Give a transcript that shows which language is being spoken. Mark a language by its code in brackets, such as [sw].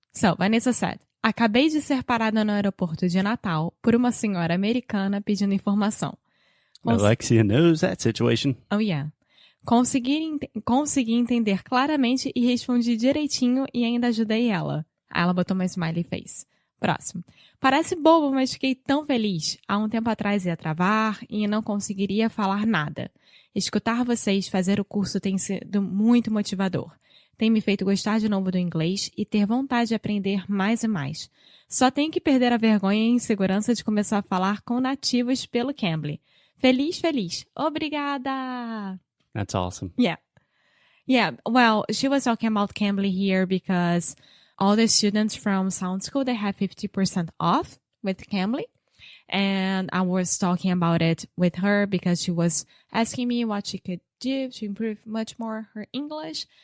[en] So, Vanessa said, [pt] acabei de ser parada no aeroporto de Natal por uma senhora americana pedindo informação. [en] Alexia knows that situation. Oh, yeah. [pt] Consegui entender claramente e respondi direitinho e ainda ajudei ela. Aí ela botou uma smiley face. Próximo. Parece bobo, mas fiquei tão feliz. Há um tempo atrás ia travar e não conseguiria falar nada. Escutar vocês fazer o curso tem sido muito motivador. Tem me feito gostar de novo do inglês e ter vontade de aprender mais e mais. Só tenho que perder a vergonha e a insegurança de começar a falar com nativos pelo Cambly. Feliz, feliz. Obrigada! [en] That's awesome. Yeah. Yeah, well, she was talking about Cambly here because all the students from Sound School, they have 50% off with Cambly. And I was talking about it with her because she was asking me what she could do to improve much more her English.